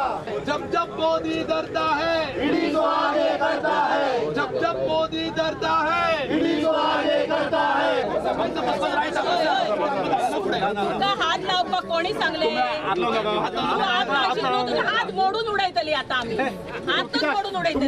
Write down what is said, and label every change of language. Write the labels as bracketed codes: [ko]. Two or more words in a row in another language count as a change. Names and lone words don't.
[hi] जब मोदी डरता है ईडी को आगे करता है. जब मोदी डरता है ईडी को आगे करता है. [kok] हात लावपाक कोणी सांगले? हात मोडून उडयतली आतां आमी. हातच मोडून उडयतली.